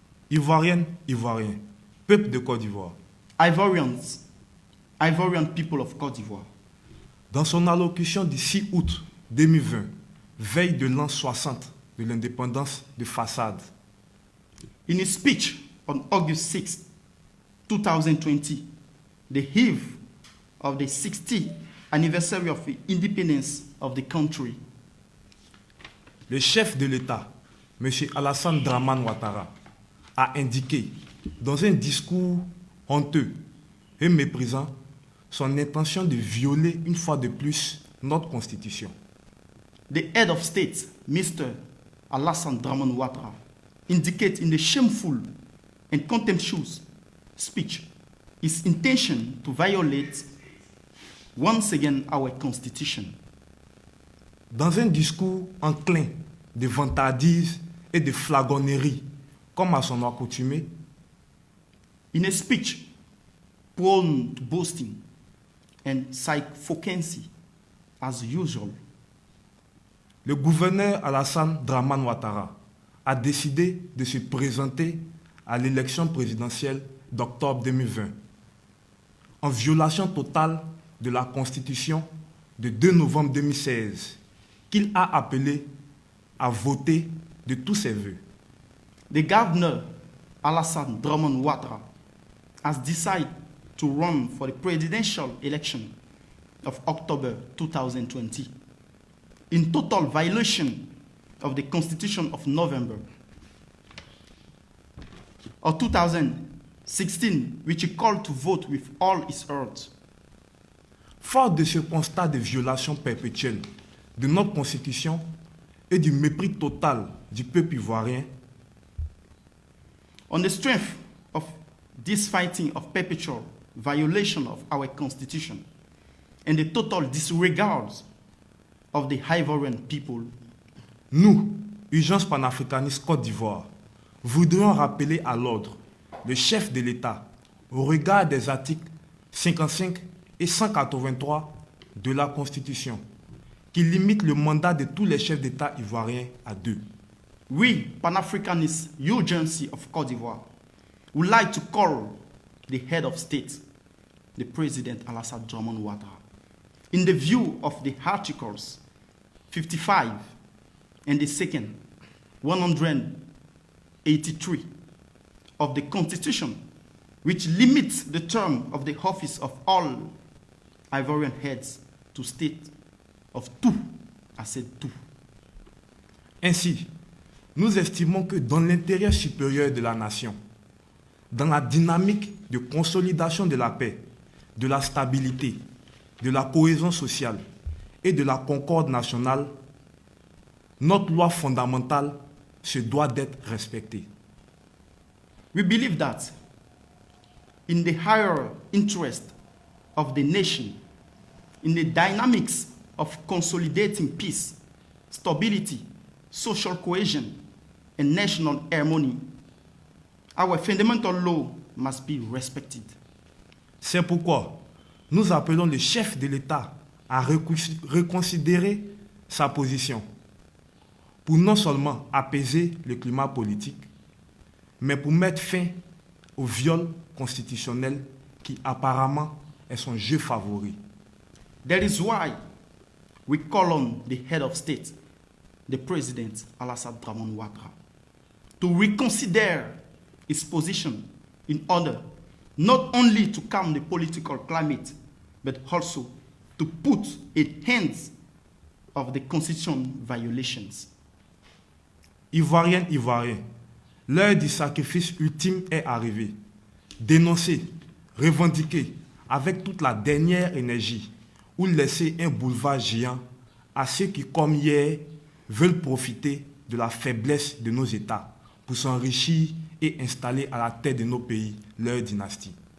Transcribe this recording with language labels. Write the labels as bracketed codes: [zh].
[fr] Ivoirienne, Ivoirien, peuple de Côte d'Ivoire. [en] Ivorian people of Côte d'Ivoire. [fr] Dans son allocution du 6 août 2020, veille de l'an 60 de l'indépendance de Façade. [en] In a speech on August 6, 2020, the eve of the 60th anniversary of the independence of the country, [fr] le chef de l'État, M. Alassane Dramane Ouattara, a indiqué dans un discours honteux et méprisant son intention de violer une fois de plus notre Constitution. [en] The head of state, Mr. Alassane Dramane Ouattara, indicates in the shameful and contemptuous speech his intention to violate once again our Constitution. [fr] Dans un discours enclin de vantardise et de flagornerie, comme à son accoutumée, [en] in a speech prone to boasting and sycophancy as usual, [fr] le gouverneur Alassane Dramane Ouattara a décidé de se présenter à l'élection présidentielle d'octobre 2020, en violation totale de la Constitution de 2 novembre 2016, qu'il a appelé à voter de tous ses vœux. [en] The governor, Alassane Dramane Ouattara, has decided to run for the presidential election of October 2020 in total violation of the Constitution of November of 2016, which he called to vote with all his heart. [fr] Fort de ce constat de violation perpétuelle de notre Constitution et du mépris total du peuple ivoirien, [en] on the strength of this fighting of perpetual violation of our Constitution and the total disregard of the Ivorian people, [fr] nous, Urgence panafricaniste Côte d'Ivoire, voudrions rappeler à l'ordre le chef de l'État au regard des articles 55 et 183 de la Constitution, qui limitent le mandat de tous les chefs d'État ivoiriens à 2. [en] We, Pan-Africanist Urgency of Côte d'Ivoire, would like to call the head of state, the President Alassane Dramane Ouattara, in the view of the Articles 55 and the second 183 of the Constitution, which limits the term of the office of all Ivorian heads to state of 2, I said 2. [fr] Ainsi, nous estimons que dans l'intérêt supérieur de la nation, dans la dynamique de consolidation de la paix, de la stabilité, de la cohésion sociale et de la concorde nationale, notre loi fondamentale se doit d'être respectée. [en] We believe that in the higher interest of the nation, in the dynamics of consolidating peace, stability, social cohesion, and national harmony, our fundamental law must be respected. [fr] C'est pourquoi nous appelons le chef de l'État à reconsidérer sa position pour non seulement apaiser le climat politique, mais pour mettre fin au viol constitutionnel qui apparemment est son jeu favori. [en] That is why we call on the head of state, the President Alassane Dramane Ouattara, to reconsider his position in order not only to calm the political climate, but also to put an end of the constitution violations. [fr] Ivoiriennes, Ivoiriens, l'heure du sacrifice ultime est arrivée. Dénoncer, revendiquer avec toute la dernière énergie ou laisser un boulevard géant à ceux qui, comme hier, veulent profiter de la faiblesse de nos États pour s'enrichir et installer à la tête de nos pays leur dynastie.